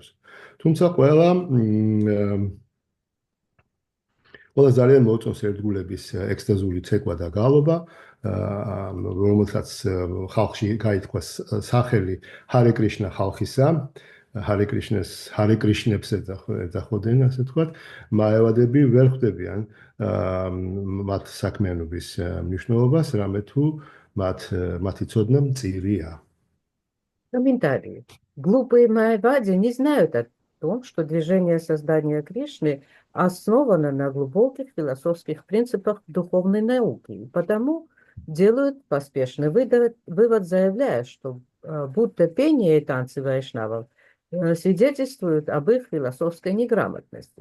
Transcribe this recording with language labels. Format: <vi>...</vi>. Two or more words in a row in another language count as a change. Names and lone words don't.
<ka>თუმცა ყველა ძალიან მოწონს ერთგულების ექსტაზური ცეკვა და გალობა, რომელსაც ხალხში გაითქვა სახელი ჰარე კრიშნა ხალხისა, ჰარე კრიშნებს ეძახოდნენ, ასე ვთქვათ, მაევადები ვერ ხვდებიან მათ საქმიანობის მნიშვნელობას, რამე თუ მათი ცოდნა მწირია.</ka> <ru>Комментарии. Глупые майявади не знают о том, что движение создания Кришны основано на глубоких философских принципах духовной науки, и потому делают поспешный вывод, заявляя, что будто пение и танцы вайшнавов свидетельствуют об их философской неграмотности.</ru>